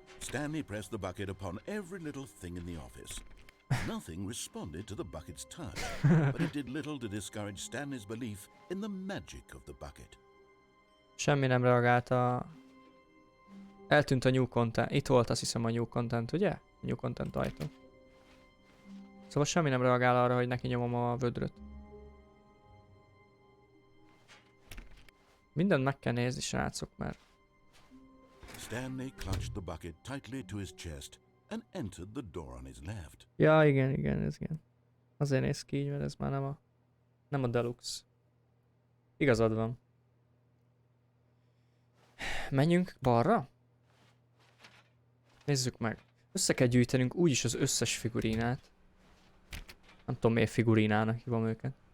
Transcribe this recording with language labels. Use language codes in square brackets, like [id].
[en] Stanley pressed the bucket upon every little thing in the office. Nothing responded to the bucket's touch, but it did little to discourage Stanley's belief in the magic of the bucket. [hu] Semmi nem reagált a... Eltűnt a new content. Itt volt azt hiszem a new content, ugye? A new content ajtó. Szóval semmi nem reagál arra, hogy neki nyomom a vödröt. Mindent meg kell nézni, srácok, mert... [en] Stanley clutched the bucket tightly to his chest and entered the door on his left. [hu] Ja, igen, ez igen. Azért néz ki így, mert ez már nem a Deluxe. Igazad van. Menjünk balra? Nézzük meg. Össze kell gyűjtenünk úgyis az összes figurinát. Nem tudom miért figurinának hívom őket.